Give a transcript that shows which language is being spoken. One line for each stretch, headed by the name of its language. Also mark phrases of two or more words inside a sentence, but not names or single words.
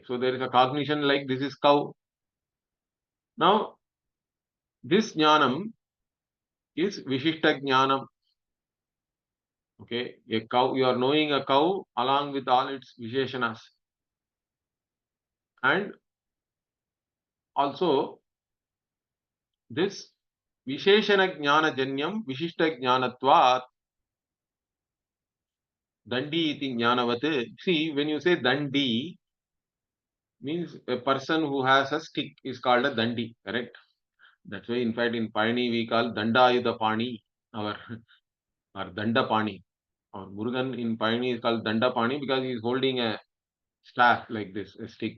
English: So there is a cognition like this is cow. Now, this jnanam is
Sanskrit: vishishta jnanam.
English: Okay, a cow, you are knowing a cow along with all its visheshanas. And also, this
Sanskrit: visheshana jnana janyam vishishta jnanatvat dandi iti jnanavat.
English: See, when you say dandi, means a person who has a stick is called a dandi, correct? That's why, in fact, in Pani we call Dandayuda Pani, our or Dandapani. Our Murugan in Pani is called Dandapani because he is holding a staff like this, a stick.